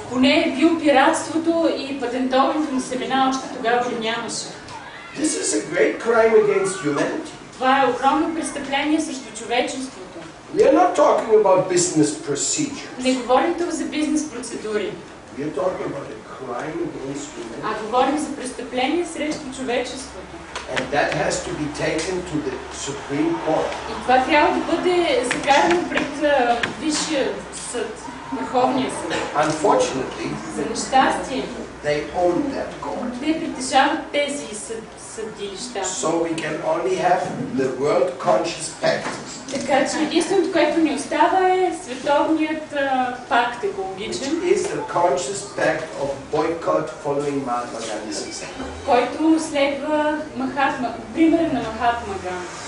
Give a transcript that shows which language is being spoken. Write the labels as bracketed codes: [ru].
[bg] Поне биопиратството и патентоването на семена още тогава го нямаше. [en] This is a great crime against humanity. [bg] Това е огромно престъпление срещу човечеството. [en] We are not talking about business procedures. [bg] Не говорим тук за бизнес процедури, [en] We are talking about a crime against humanity. [bg] а говорим за престъпление срещу човечеството. [en] And that has to be taken to the Supreme Court. [bg] И това трябва да бъде закарано пред Висшия съд, Върховния съд. [en] Unfortunately, [bg] За нещастие, [en] they own that court. [bg] те притежават тези съдилища. [en] So we can only have the World Conscious Pact. [bg] Така че единственото, което ни остава е световният пакт екологичен, [en] Is the conscious pact of boycott following Mahatma Gandhi's example. [bg] който следва примера на Махатма Ганди.